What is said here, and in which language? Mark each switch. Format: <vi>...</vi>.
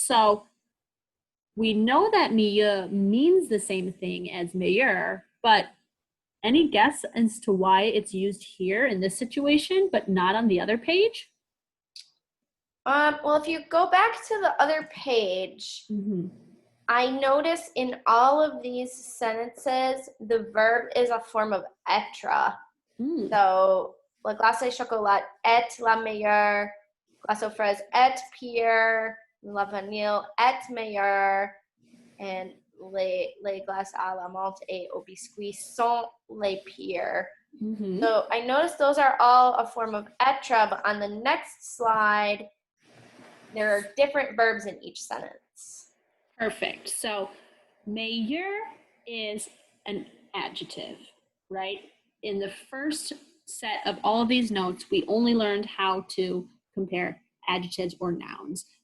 <en>So we know that mieux means the same thing as meilleur, but any guess as to why it's used here in this situation, but not on the other page? Well, if you go back to the other page, I notice in all of these sentences, the verb is a form of être.</en> <fr>So, la glace chocolat est la meilleure, glace aux fraises est pire, la vanille est meilleure, and les glaces à la menthe et au biscuit sont les pires.</fr> <en>So I notice those are all a form of être, but on the next slide, there are different verbs in each sentence. Perfect. So meilleur is an adjective, right? In the first set of all of these notes, we only learned how to compare adjectives or nouns.</en>